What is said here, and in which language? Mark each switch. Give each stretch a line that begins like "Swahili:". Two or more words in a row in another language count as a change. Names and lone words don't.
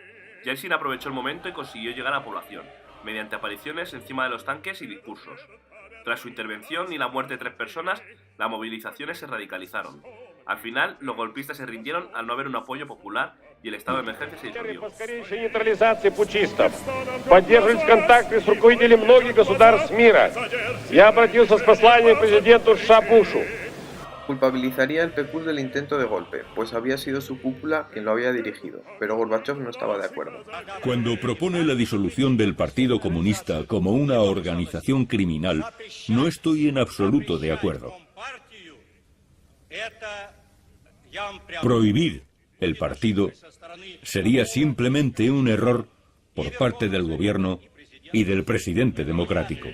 Spanish: Yeltsin aprovechó el momento y consiguió llegar a la población, mediante apariciones encima de los tanques y discursos. Tras su intervención y la muerte de 3 personas, las movilizaciones se radicalizaron. Al final, los golpistas se rindieron al no haber un apoyo popular y el estado de emergencia se disolvió.
Russian: Поддерживать контакты с руководителями многих государств мира. Я обратился с посланием к президенту США Бушу.
Spanish: Culpabilizaría el PQS del intento de golpe, pues había sido su cúpula quien lo había dirigido, pero Gorbachev no estaba de acuerdo. Cuando propone la disolución del Partido Comunista como una organización criminal, no estoy en absoluto de acuerdo. Prohibir el partido sería simplemente un error por parte del gobierno y del presidente democrático.